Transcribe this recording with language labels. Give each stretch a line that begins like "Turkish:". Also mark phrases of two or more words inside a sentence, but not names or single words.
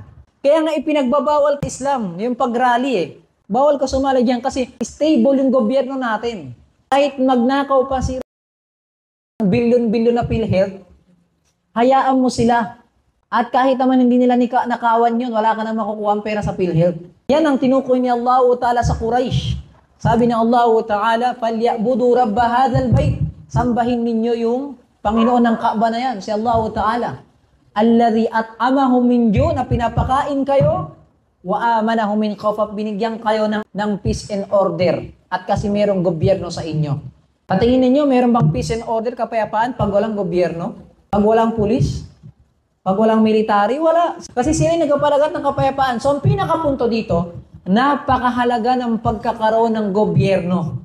Filipino: Kaya nga ipinagbabawal ng Islam, yung pag-rally Bawal ka sumali dyan kasi stable yung gobyerno natin. Kahit magnakaw pa si bilyon-bilyon na PhilHealth, hayaan mo sila. At kahit naman hindi nila nakawan yun, wala ka na makukuha ang pera sa PhilHealth. Yan ang tinukoy ni Allah Ta'ala sa Quraysh. Sabi ni Allah Ta'ala,
Arabic: فَلْيَعْبُدُوا رَبَّ هَذَا الْبَيْتِ
Filipino: Sambahin ninyo yung Panginoon ng Kaaba na yan, si Allah Ta'ala.
Arabic: الذي أطعمهم من جوع'
Filipino: na pinapakain kayo,
Arabic: وآمنهم من خوف,
Filipino: binigyan kayo ng
English: peace and order.
Filipino: At kasi merong gobyerno sa inyo. Patingin ninyo, meron bang
English: peace and order,
Filipino: kapayapaan, pag walang gobyerno? Pag walang pulis? Pag walang military? Wala. Kasi sila yung nagpapalagat ng kapayapaan. So ang pinakapunto dito, napakahalaga ng pagkakaroon ng gobyerno.